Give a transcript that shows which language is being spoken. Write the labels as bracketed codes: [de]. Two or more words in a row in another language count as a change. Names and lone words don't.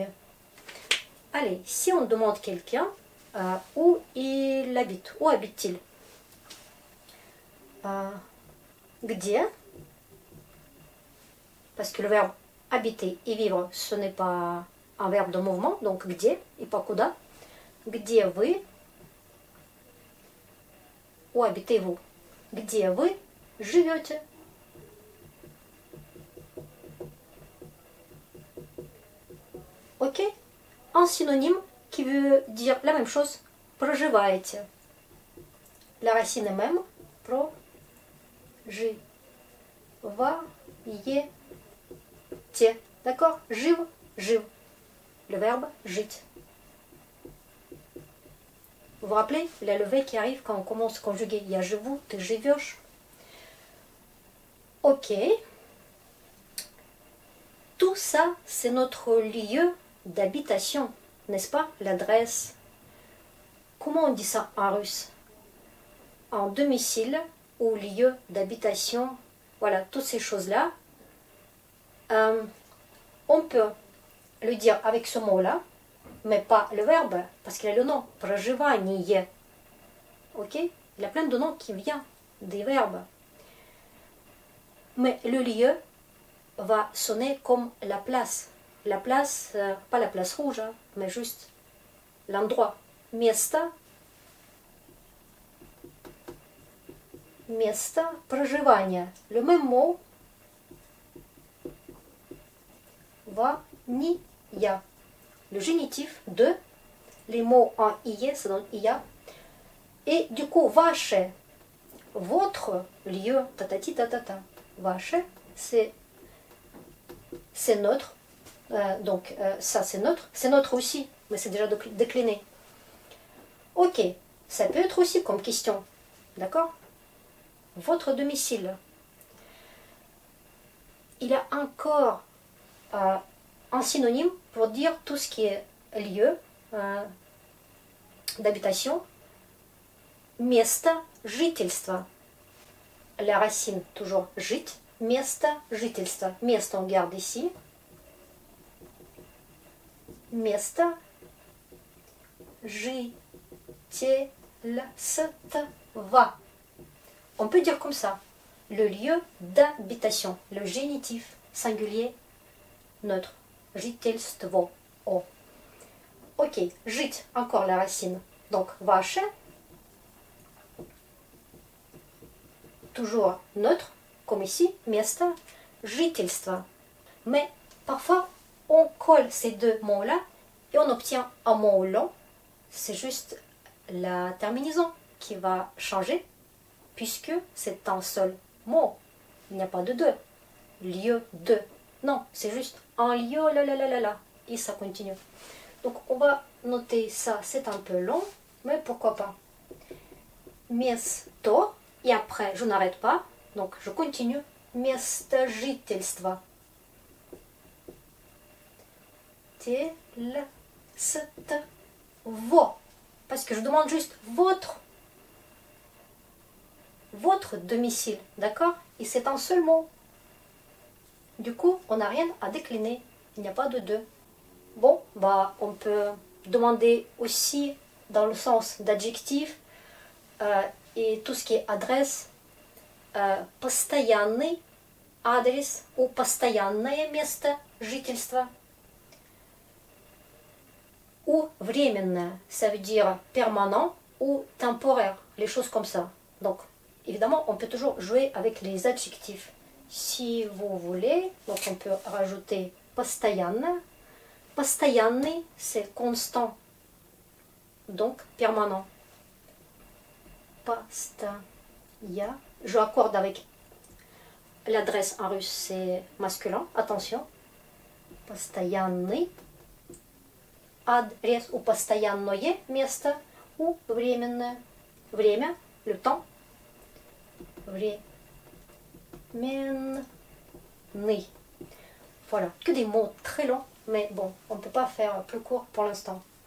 [fr] Allez, si on demande quelqu'un où il habite, où habite-t-il? [ru] Где? [fr] Parce que le verbe habiter et vivre, ce n'est pas un verbe de mouvement, donc где et pas куда. [ru] Где вы? [fr] Où habitez-vous? [ru] Где вы живете? [fr] Ok? Un synonyme qui veut dire la même chose, проживаете. La racine est même, проживаете. D'accord? [ru] Жив, жив. [fr] Le verbe жить. Vous vous rappelez, la levée qui arrive quand on commence à conjuguer. [ru] Я живу, ты живешь. [fr] Ok. Tout ça, c'est notre lieu d'habitation, n'est-ce pas? L'adresse. Comment on dit ça en russe? En domicile ou lieu d'habitation. Voilà, toutes ces choses-là. On peut le dire avec ce mot-là, mais pas le verbe, parce qu'il a le nom. [ru] Проживание. Ok? [fr] Il y a plein de noms qui viennent des verbes. Mais le lieu va sonner comme la place. La place, pas la place rouge, mais juste l'endroit. [ru] Место. Место проживания. [fr] Le même mot va ni ya. Le génitif de, les mots en iye, ça donne iya. Et du coup, ваше, votre lieu, tatati tatata. Ваше, c'est notre. Donc ça c'est notre aussi, mais c'est déjà décliné. Ok, ça peut être aussi comme question, d'accord? votre domicile. Il y a encore un synonyme pour dire tout ce qui est lieu d'habitation. [ru] Место жительства. [fr] La racine toujours жить. [ru] Место жительства. [fr] Место on garde ici. [ru] Место жительства. [fr] On peut dire comme ça. Le lieu d'habitation. Le génitif singulier neutre. [ru] Жительство. Oh. Ok. Жить. [fr] Encore la racine. Donc, ваше. Toujours neutre, comme ici, [ru] место жительства. [fr] Mais parfois, on colle ces deux mots-là et on obtient un mot long. C'est juste la terminaison qui va changer, puisque c'est un seul mot. Il n'y a pas de deux. Lieu de. Non, c'est juste un lieu, là. Et ça continue. Donc, on va noter ça. C'est un peu long, mais pourquoi pas. [ru] Место. [fr] Et après, je n'arrête pas, donc je continue. [ru] Место жительства. [fr] Parce que je demande juste votre domicile, d'accord? Et c'est un seul mot. Du coup, on n'a rien à décliner. Il n'y a pas de deux. Bon, bah, on peut demander aussi dans le sens d'adjectif. Et tout ce qui est adresse, [ru] постоянный адрес ou постоянное место жительства. Ou временное, [fr] ça veut dire permanent ou temporaire, les choses comme ça. Donc, évidemment, on peut toujours jouer avec les adjectifs. Si vous voulez, donc on peut rajouter постоянно. [ru] Постоянный, [fr] c'est constant, donc permanent. Je accorde avec l'adresse en russe, c'est masculin. Attention. [ru] Постоянный адрес ou постоянное место ou временное. Время, [fr] le temps. Временный. Voilà, que des mots très longs, mais bon, on ne peut pas faire plus court pour l'instant.